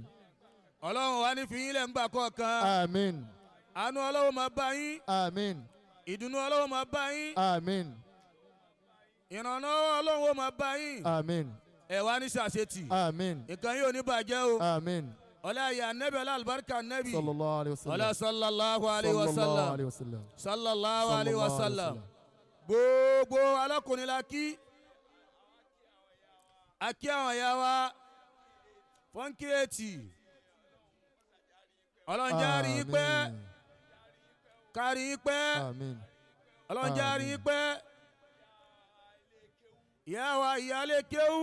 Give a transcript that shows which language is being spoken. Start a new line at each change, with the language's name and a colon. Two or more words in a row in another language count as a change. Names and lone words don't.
Yoruba: Ọlọ́run wá ní fi yín lẹ̀ ń gbà kọ̀ọ̀kan. Àmín. àánú Ọlọ́run máa bá yín. Àmín. ìdùnnú Ọlọ́run máa bá yín. Àmín. ìrànlọ́wọ́ Ọlọ́run ó máa bá yín. Àmín. ẹ wá ní ṣàṣetì. Àmín. nǹkan yóò ní bàjẹ́ o. Àmín. ọlá ìyá nẹ́bí ọlá àlùbáríkà nẹ́bí.
Arabic: صلى الله عليه وسلم. ọlá صلى الله عليه وسلم. صلى الله عليه وسلم. صلى الله عليه وسلم.
Yoruba: gbogbo alákùnrin la kí. a kí àwọn ìyá wa fọ́nkírẹ́tì. ọlọ́njà rí i pẹ́. kárí i pẹ́. Àmín. ọlọ́njà rí i pẹ́. ìyá wa ìyáálé kéwú.